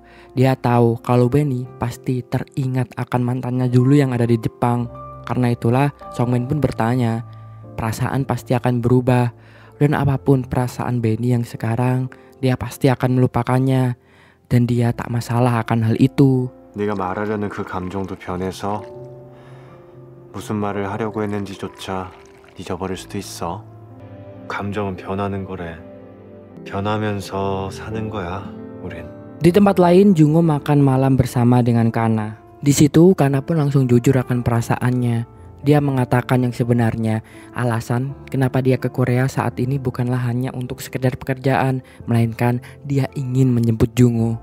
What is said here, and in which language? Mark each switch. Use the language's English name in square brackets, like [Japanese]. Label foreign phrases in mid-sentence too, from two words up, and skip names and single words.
[Indonesian] Dia tahu kalau Benny pasti teringat akan mantannya dulu yang ada di Jepang. Karena itulah Songmin pun bertanya, perasaan pasti akan berubah dan apapun perasaan Benny yang sekarang, dia pasti akan melupakannya dan dia tak masalah akan hal itu. [Korean] 네가 말하려는 그 감정도 변해서 무슨 말을 하려고 했는지조차 잊어버릴 수도 있어. 감정은 변하는 거래. 변하면서 사는 거야, 우린. [Indonesian] Di tempat lain, Jungo makan malam bersama dengan Kana. Di situ, Kana pun langsung jujur akan perasaannya. Dia mengatakan yang sebenarnya, alasan kenapa dia ke Korea saat ini bukanlah hanya untuk sekedar pekerjaan, melainkan dia ingin menjemput Jungo.